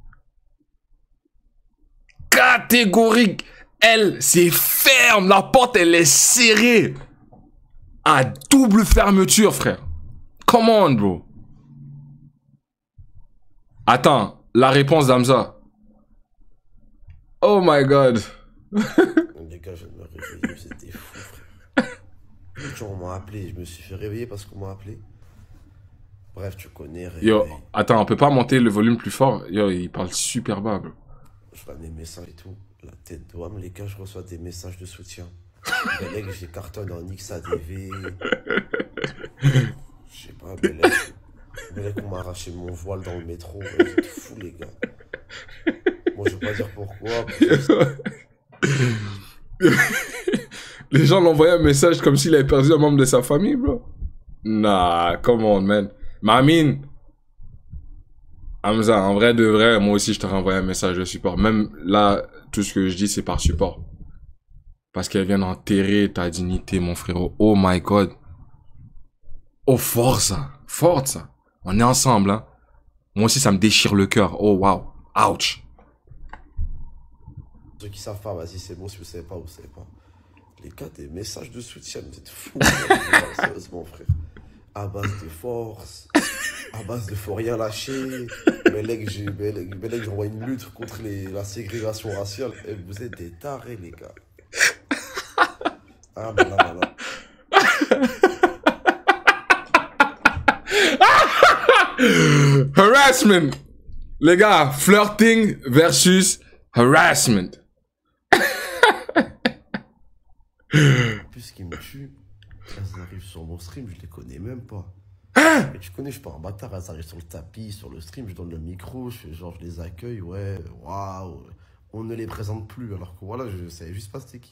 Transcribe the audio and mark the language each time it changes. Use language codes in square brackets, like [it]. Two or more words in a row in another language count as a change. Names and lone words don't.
[fr] Catégorique. Elle, c'est ferme. La porte, elle est serrée. À double fermeture, frère. [en] Come on, bro. [fr] Attends, la réponse d'Hamza. [en] Oh my god. [fr] Les gars, je viens de me réveiller, vous êtes des fous, frère. Les gens m'ont appelé, je me suis fait réveiller parce qu'on m'a appelé. Bref, tu connais. Yo, attends, on peut pas monter le volume plus fort? Yo, il parle super bas, bro. Je vois des messages et tout. La tête d'homme, les gars, je reçois des messages de soutien. Belek, j'ai cartonne en XADV. Je sais pas, Belek, on m'a arraché mon voile dans le métro. Vous êtes fous, les gars. Moi, je vais pas dire pourquoi. Les gens l'envoyaient un message comme s'il avait perdu un membre de sa famille, bro. [en] Nah, come on, man. Mamine. [fr] Hamza, en vrai de vrai, moi aussi, je te renvoie un message de support. Même là, tout ce que je dis, c'est par support. Parce qu'elle vient enterrer ta dignité, mon frérot. [en] Oh my god. [fr] Oh, fort ça. Fort ça. On est ensemble, hein. Moi aussi, ça me déchire le cœur. Oh, wow. Ouch. Ceux qui savent pas, vas-y, c'est bon. Si vous savez pas, vous savez pas. Les gars, des messages de soutien, vous êtes fous. Sérieusement, frère. À base de force. À base de faut rien lâcher. Belek, j'envoie une lutte contre la ségrégation raciale. Et vous êtes des tarés, les gars. Ah, mais là. Harassment. Les gars, [en] flirting versus harassment. [fr] En plus, ce qui me tue, elles arrivent sur mon stream, je les connais même pas. Mais tu connais, je suis pas un bâtard, elles arrivent sur le tapis, sur le stream, je donne le micro, je fais genre, je les accueille, ouais, waouh. On ne les présente plus, alors que voilà, je savais juste pas c'était qui.